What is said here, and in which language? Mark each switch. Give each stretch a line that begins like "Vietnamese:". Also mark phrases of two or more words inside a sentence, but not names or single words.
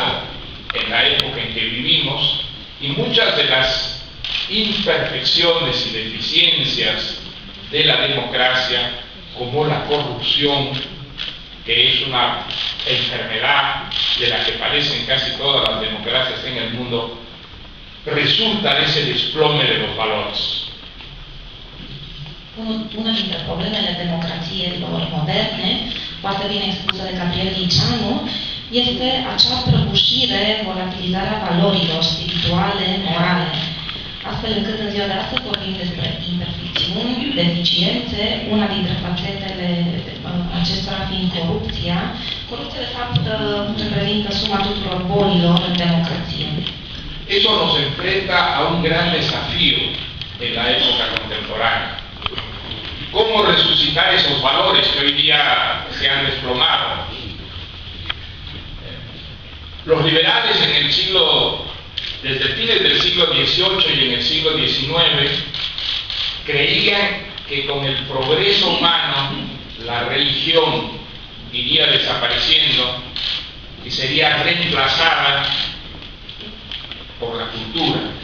Spanish: en la época en que vivimos y muchas de las imperfecciones y deficiencias de la democracia, como la corrupción, que es una enfermedad de la que padecen casi todas las democracias en el mundo, resulta de ese desplome de los valores.
Romanian: Una dintre problemele democrațiilor moderne, foarte bine expusă de Gabriel Liceanu, este acea prăbușire, volatilizarea valorilor spirituale, morale. Astfel încât în ziua de astăzi vorbim despre imperfecțiuni, deficiențe, una dintre fațetele acestora fiind corupția. Corupția, de fapt, reprezintă suma tuturor bolilor în democrație.
Spanish: Eso nos enfrenta a un gran desafío en la época contemporánea. ¿Cómo resucitar esos valores que hoy día se han desplomado? Los liberales desde fines del siglo XVIII y en el siglo XIX, creían que con el progreso humano la religión iría desapareciendo y sería reemplazada por la cultura.